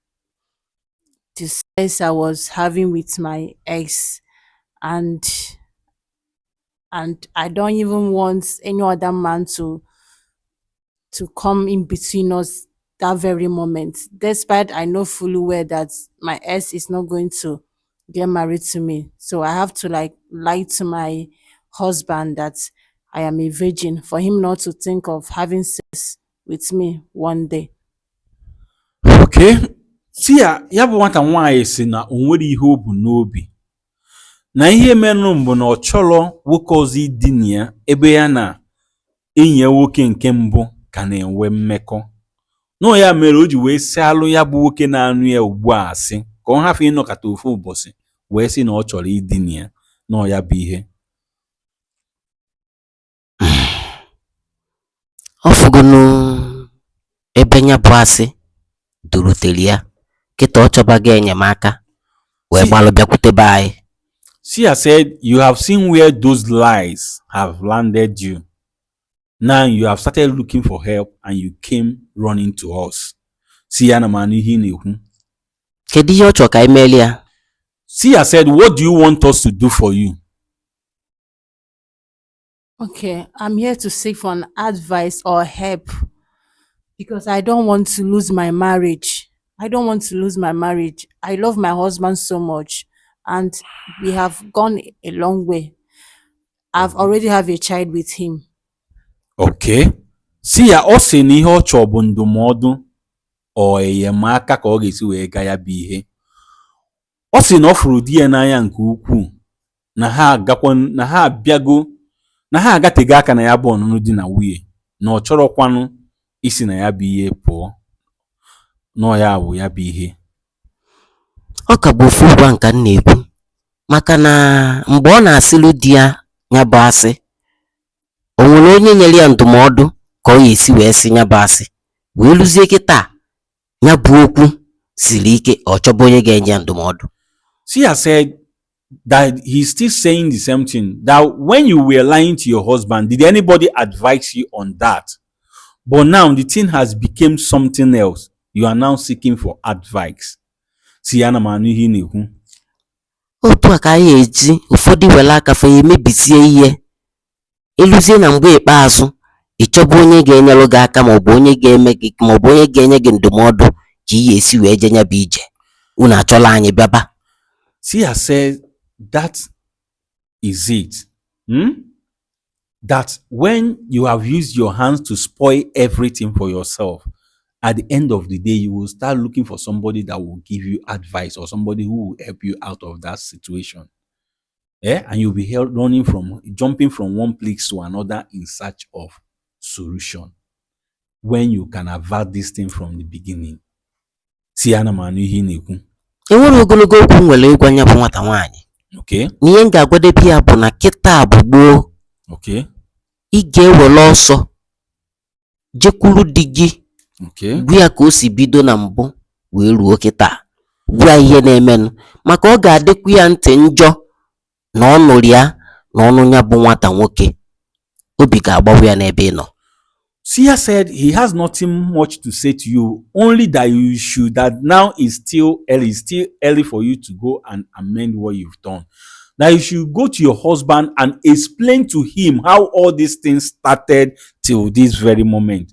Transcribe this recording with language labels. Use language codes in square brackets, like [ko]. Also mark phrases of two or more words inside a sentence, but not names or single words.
[en] sex I was having with my ex, and I don't even want any other man to come in between us that very moment, despite I know fully well that my ex is not going to get married to me. So I have to like lie to my husband that I am a virgin for him not to think of having sex with me one day. Okay, Sia, [ig] ya bụ nwata nwaanyị si na o nwere ihe o bu n'obi, na ihe merụ mbụ na ọ chọrọ nwoke ọzọ idina ya ebe ya na enyi ya nwoke nke mbụ ka na-enwe mmekọ. Na ya mere o ji wee sị alụ ya bụ nwoke na-anụ ya ugbu a asị ka ọ hafụ ịnọkọta ofu ụbọchị wee sị na ọ chọrọ idina ya. Na ya bụ ihe Ọ fụgonu ebe nya bụ asị durutere ya, kịta ọ chọbaghị enyemaka wee gbalụ bịakwute be anyị. [en] Sia said, you have seen where those lies have landed you. Now you have started looking for help and you came running to us. [ig] Sia na manụ ihe na-ekwu. Kedu ihe ọ chọrọ ka anyị meeli ya? [en] Sia said, what do you want us to do for you? Okay, I'm here to seek for an advice or help because I don't want to lose my marriage. I don't want to lose my marriage. I love my husband so much and we have gone a long way. I've already have a child with him. Okay. [ig] Sia ọ sị na ihe ọ chọrọ bụ ndụmọdụ ọ enyemaka ka ọ ga-esi wee gaa ya bụ ihe. Ọ sị na ọ fụrụ di ya n'anya nke ukwuu, na ha agatego aka na ya bụ ọnụnụ di na nwunye, na ọ chọrọkwanụ isi na ya bụ ihe pụọ. Na ya bụ ya bụ ihe. Ọ ka bụ ofu ụgwa nka m na-ekwu maka na mgbe ọ na-asịlụ di ya ya bụ asị, o nwere onye nyere ya ndụmọdụ ka ọ ga-esi wee sị ya bụ asị, wee lụzie kịta ya bụ okwu siri ike ọ chọba onye ga-enye ya ndụmọdụ. [en] Sia said that he's still saying the same thing, that when you were lying to your husband, did anybody advise you on that? But now the thing has become something else. You are now seeking for advice. [ig] Sia na manụ ihe na-ekwu. Otu a ka anyị eji ụfọdụ were aka fa emebisie ihe. Ịlụzie na mgbe ikpeazụ ịchọba onye ga-enyelụ gị aka maọbụ onye ga-eme gị maọbụ onye ga-enye gị ndụmọdụ ka ị ga-esi wee je nya bụ ije. Unu achọla anyị bịaba. [en] Sia said that is it. That when you have used your hands to spoil everything for yourself, at the end of the day, you will start looking for somebody that will give you advice or somebody who will help you out of that situation. Yeah? And you'll be jumping from one place to another in search of solution when you can avert this thing from the beginning. [ig] Sia na manụ ihe na-ekwu. Enwere ogologo okwu nwere ịgwa nya bụ nwata nwaanyị. Okay. N'ihe m ga-agwadebe ya bụ na kịta bụ gboo. Okay. Ị ga-ewere ọsọ jekwuru di gị, gwa ya ka o si bido na mbụ wee ruo kịta, gwa ihe na-emenụ, maka ọ ga-adịkwa ya ntị njọ na ọ nụrụ ya na ọnụ ya bụ nwata nwoke, obi ga-agbawa ya n'ebe ị nọ. [en] Sia said he has nothing much to say to you, only that you should, that now is still early for you to go and amend what you've done. That you should go to your husband and explain to him how all these things started till this very moment.